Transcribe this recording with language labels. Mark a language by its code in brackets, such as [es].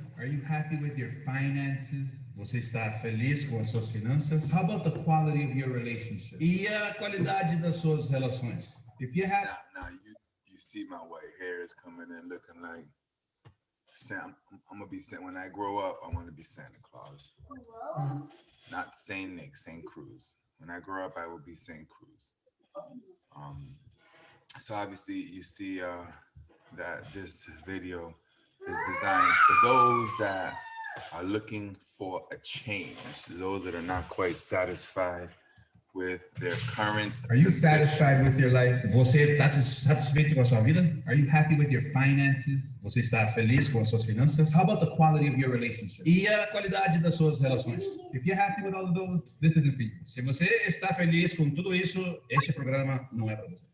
[en] Are you happy with your finances? [pt] Você está feliz com as suas finanças? [en] How about the quality of your relationship? [pt] E a qualidade das suas relações? [en] If you have Now you see my white hair is coming in looking like I'm gonna be Santa. When I grow up, I want to be Santa Claus. Not Saint Nick, Saint Cruz. When I grow up, I will be Saint Cruz. So obviously you see that this video is designed for those that are looking for a change, those that are not quite satisfied with their current Are you position. satisfied with your life? [pt] Você está satisfeito com a sua vida? [en] Are you happy with your finances? [pt] Você está feliz com as suas finanças? [en] How about the quality of your relationship? [pt] E a qualidade das suas relações? [en] If you're happy with all of those, this isn't for you. [pt] Se você está feliz com tudo isso, este programa não é para você.